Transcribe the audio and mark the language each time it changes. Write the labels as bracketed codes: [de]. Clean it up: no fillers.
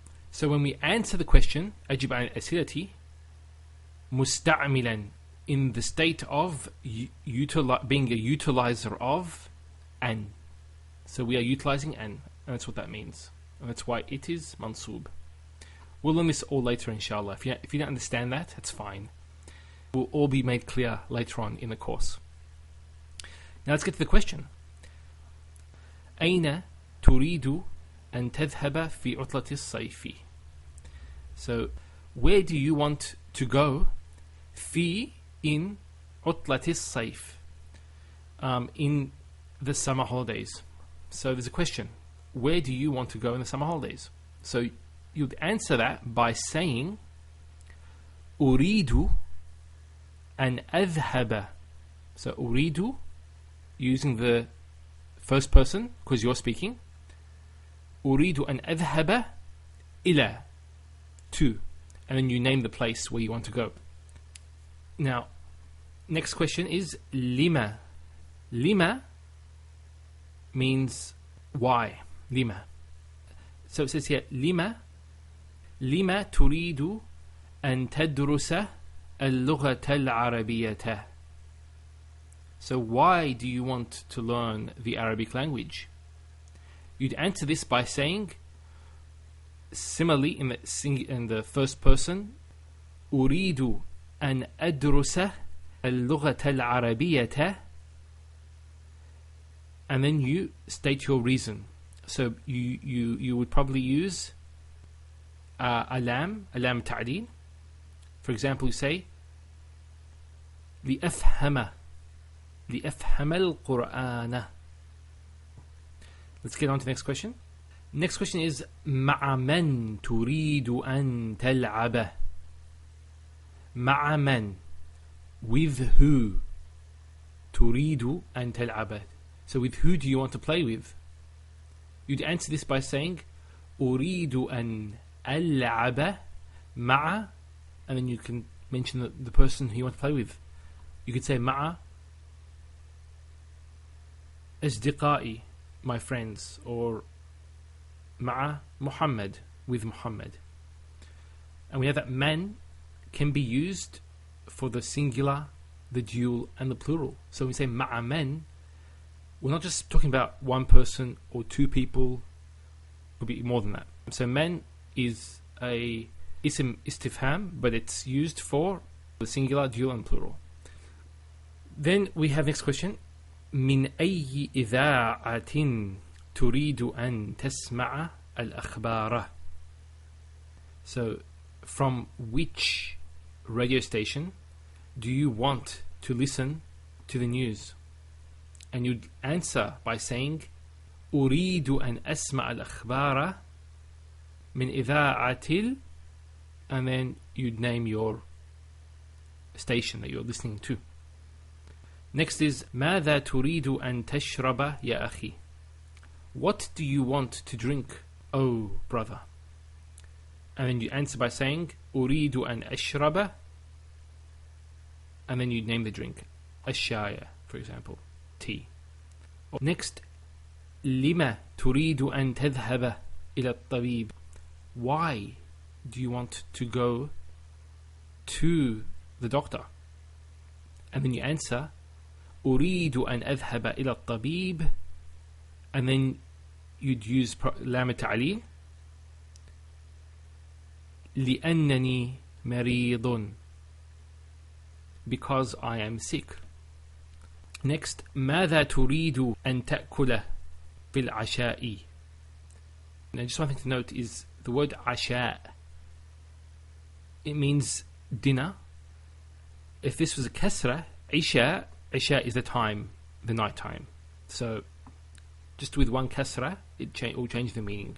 [en] So when we answer the question [ar] أجب عن الأسئلة مستعملا, [en] in the state of being a utilizer of an. So we are utilizing an, and that's what that means. And that's why it is mansub. We'll learn this all later, inshallah. If you don't understand that, that's fine. It will all be made clear later on in the course. Now let's get to the question. [ar] أين تريد أن تذهب في عطلة الصيف? [en] So, where do you want to go? في, in [ar] عطلة الصيف, [en] in the summer holidays. So there's a question. Where do you want to go in the summer holidays? So you'd answer that by saying [ar] أريد أن أذهب. [en] So أريد, using the first person because you're speaking. [ar] أريد أن أذهب إلى, [en] to, and then you name the place where you want to go. Now, next question is لما. لما means why. [ar] لما. [en] So it says here [ar] لما تريد أن تدرس اللغة العربية. [en] So why do you want to learn the Arabic language? You'd answer this by saying, similarly in the first person, [ar] أريد أن أدرس اللغة العربية, [en] and then you state your reason. So you would probably use alam ta'lil. For example, you say [ar] لأفهم القرآن. [en] Let's get on to the next question. Next question is [ar] مع من تريد أن تلعب. مع من, [en] with who, [ar] تريد أن تلعب. [en] So with who do you want to play with? You'd answer this by saying [ar] أريد أن ألعب مع, [en] and then you can mention the person who you want to play with. You could say [ar] مع أصدقائي, [en] my friends, or مع Muhammad, with Muhammad. And we know that man can be used for the singular, the dual, and the plural. So when we say [ar] مع من, [en] we're not just talking about one person or two people. It could be more than that. So man is a ism istifham, but it's used for the singular, dual, and plural. Then we have next question. [ar] من أي إذاعة تريد أن تسمع الأخبار? [en] So, from which radio station do you want to listen to the news? And you'd answer by saying [ar] أريد أن أسمع الأخبار من إذاعة [en] and then you'd name your station that you're listening to. Next is [ar] ماذا تريد أن تشرب يا أخي? [en] What do you want to drink, oh brother? And then you answer by saying [ar] أريد أن أشرب [en] and then you'd name the drink. الشاي, for example, tea. [ar] Next, لما تريد أن تذهب إلى الطبيب? [en] Why do you want to go to the doctor? And then you answer [ar] أريد أن أذهب إلى الطبيب [en] and then you'd use [ar] لام التعليل لأنني مريض, [en] because I am sick. [ar] Next, ماذا تريد أن تأكل في العشاء? [en] Now just one thing to note is the word عشاء. It means dinner. If this was a kasra, عشاء is the time, the night time. So just with one kasra, it will change the meaning.